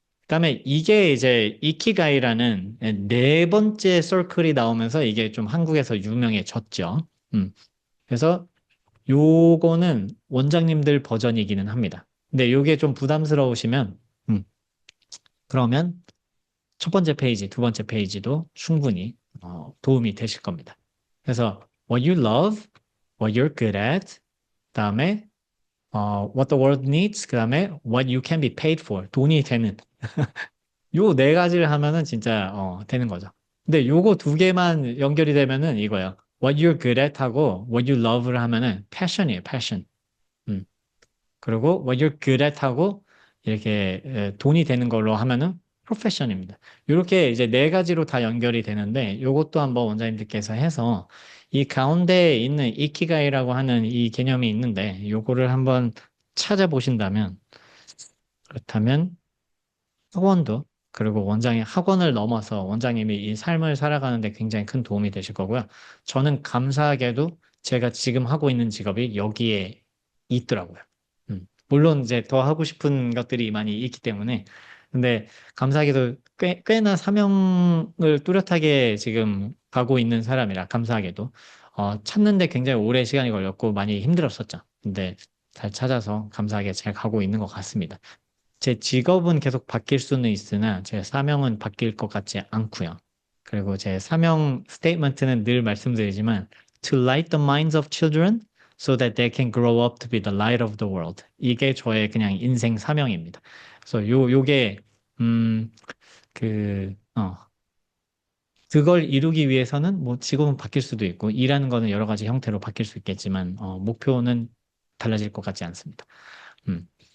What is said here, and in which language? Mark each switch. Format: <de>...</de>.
<ko>그다음에 이게 이제 이키가이라는 4번째 서클이 나오면서 이게 좀 한국에서 유명해졌죠. 그래서 요거는 원장님들 버전이기는 합니다. 근데 요게 좀 부담스러우시면 그러면 첫 번째 페이지, 두 번째 페이지도 충분히 도움이 되실 겁니다. 그래서 what you love, what you're good at, 그다음에 what the world needs, 그다음에 what you can be paid for, 돈이 되는 요 4가지를 하면은 진짜 되는 거죠. 근데 요거 2개만 연결이 되면은 이거예요. What you're good at 하고 what you love 를 하면은 passion이에요, passion. 그리고 what you're good at 하고 이렇게 돈이 되는 걸로 하면은 profession입니다. 이렇게 이제 4가지로 다 연결이 되는데 요것도 한번 원장님들께서 해서 이 가운데에 있는 이키가이라고 하는 이 개념이 있는데 요거를 한번 찾아보신다면 그렇다면 학원도 그리고 원장님 학원을 넘어서 원장님이 이 삶을 살아가는데 굉장히 큰 도움이 되실 거고요. 저는 감사하게도 제가 지금 하고 있는 직업이 여기에 있더라고요. 물론 이제 더 하고 싶은 것들이 많이 있기 때문에. 근데 감사하게도 꽤나 사명을 뚜렷하게 지금 가고 있는 사람이라 감사하게도 찾는데 굉장히 오래 시간이 걸렸고 많이 힘들었었죠. 근데 잘 찾아서 감사하게 잘 가고 있는 것 같습니다. 제 직업은 계속 바뀔 수는 있으나 제 사명은 바뀔 것 같지 않고요.</ko> <en>그리고 제 사명 스테이트먼트는 늘 말씀드리지만 to light the minds of children so that they can grow up to be the light of the world.</en> <ko>이게 저의 그냥 인생 사명입니다. 그래서 요게 그 그걸 이루기 위해서는 뭐 직업은 바뀔 수도 있고 일하는 거는 여러 가지 형태로 바뀔 수 있겠지만 목표는 달라질 것 같지 않습니다. 음.</ko>